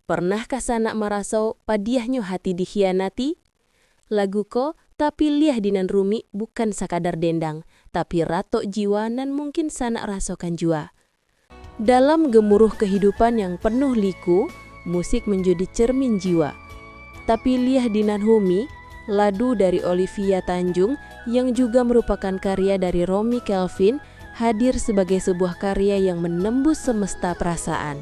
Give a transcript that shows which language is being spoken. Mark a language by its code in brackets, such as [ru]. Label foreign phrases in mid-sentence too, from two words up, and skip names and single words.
[min] Pernahkah sanak marasau padiahnya hati dikhianati? Lagu ko tapi liah dinan rumi bukan sakadar dendang, tapi ratok jiwa nan mungkin sanak rasokan jua. [id] Dalam gemuruh kehidupan yang penuh liku, musik menjadi cermin jiwa. Tapi liah dinan humi, ladu dari Olivia Tanjung yang juga merupakan karya dari Romy Kelvin hadir sebagai sebuah karya yang menembus semesta perasaan.